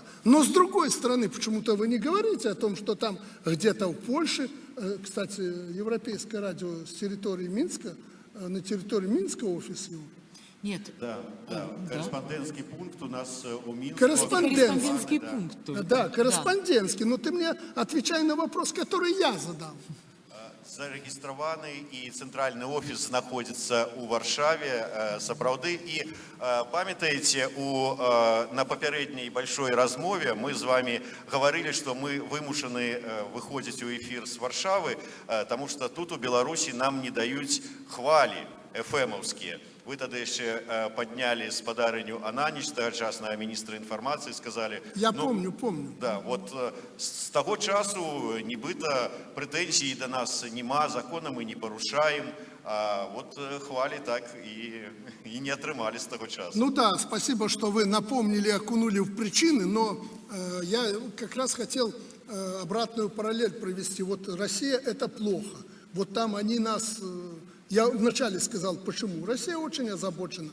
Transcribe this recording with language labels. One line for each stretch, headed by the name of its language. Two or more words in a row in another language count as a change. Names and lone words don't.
Russian: Но с другой стороны, почему-то вы не говорите о том, что там где-то в Польше, кстати, Европейское радио с территории Минска, на территории Минского офиса его. Нет. Да, корреспондентский пункт у нас у Минска. Корреспондентский пункт только. Да, корреспондентский. Но ты мне отвечай на вопрос, который я задал.
Belarusian: зарэгістраваны і цэнтральны офіс знаходзіцца ў Варшаве сапраўды. І памятаеце, на папярэдняй большой размове мы з вами гаварылі, што мы вымушаны выходзіць у эфір з Варшавы, таму што тут у Беларусі нам не даюць хвалі эфэмаўскія.
Russian: Вы тогда еще подняли спадарыню Ананіч,
Belarusian: тогочасная міністра інфармацыі,
Russian: сказали... Я помню. Да, вот с того часу
Belarusian: нібыта прэтэнзій до нас нема, закона мы не парушаем,
Russian: а вот хвали так и не отрымали с того часу. Ну да, спасибо, что вы напомнили, окунули в причины, но я как раз хотел обратную параллель провести. Вот Россия – это плохо. Вот там они нас... Я вначале сказал, почему. Россия очень озабочена.